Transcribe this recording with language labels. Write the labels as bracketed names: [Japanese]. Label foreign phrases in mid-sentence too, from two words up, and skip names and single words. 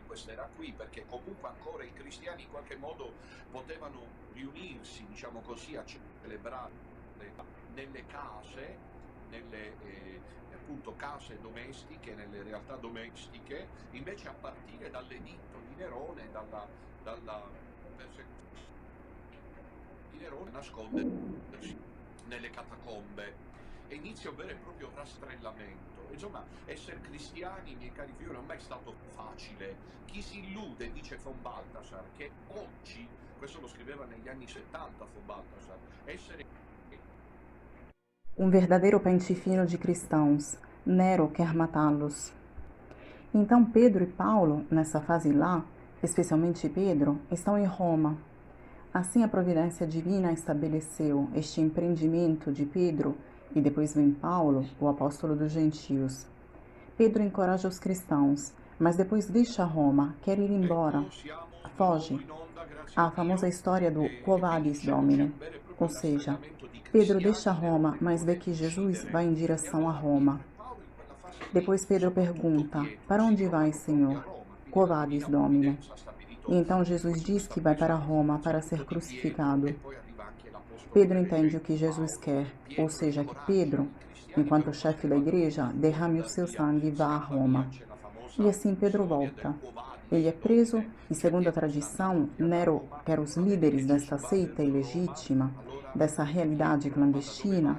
[Italian] quest'era qui, perché comunque ancora i cristiani in qualche modo potevano riunirsi, diciamo così, a celebrare nelle case, nelle appunto case domestiche, nelle realtà domestiche, invece a partire dall'editto di Nerone, dalla persecuzione di Nerone, nascondersi nelle catacombe e inizia un vero e proprio rastrellamento. Insomma, essere cristiani, miei cari figlioli, non è mai stato facile. Chi si illude, dice von Balthasar, che oggi, questo lo scriveva negli anni 70 von Balthasar, essere [Portuguese] um verdadeiro pente fino de cristãos. Nero quer matá-los. Então Pedro e Paulo, nessa fase lá, especialmente Pedro, estão em Roma. Assim a providência divina estabeleceu este empreendimento de Pedro e depois vem Paulo, o apóstolo dos gentios. Pedro encoraja os cristãos, mas depois deixa Roma, quer ir embora, foge. A famosa história do Quo Vadis, Domine. Ou seja, Pedro deixa Roma, mas vê que Jesus vai em direção a Roma. Depois Pedro pergunta: Para onde vais, Senhor? [Latin] Quo vadis, Domine? [Portuguese] E então Jesus diz que vai para Roma para ser crucificado. Pedro entende o que Jesus quer, ou seja, que Pedro, enquanto chefe da igreja, derrame o seu sangue e vá a Roma. E assim Pedro volta. Ele é preso e, segundo a tradição, Nero quer os líderes desta seita ilegítima, dessa realidade clandestina.